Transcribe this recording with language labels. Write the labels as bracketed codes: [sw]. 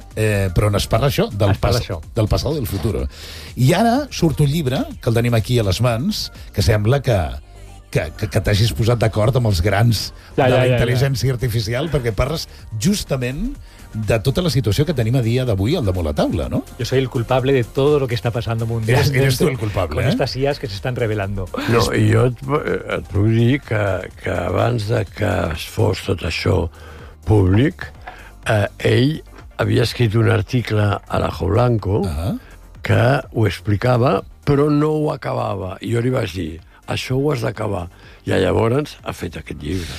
[ca] Però on es parla això? [es] Del passado del futuro. [ca] I ara surt un llibre, que el tenim aquí a les mans, que sembla que t'hagis posat d'acord amb els grans de la intel·ligència artificial, perquè parles justament de tota la situació que tenim a dia d'avui al damunt la taula, no? [es] Yo soy el culpable de todo lo que está pasando mundialmente. Eres tú el culpable, con estas IAs que se están revelando. [ca] No, jo et puc dir que abans de que es fos tot això públic, ell havia escrit un article a l'Ajo Blanco que ho explicava, però no ho acabava. I jo li vaig dir, això ho has d'acabar. I llavors ha fet aquest llibre.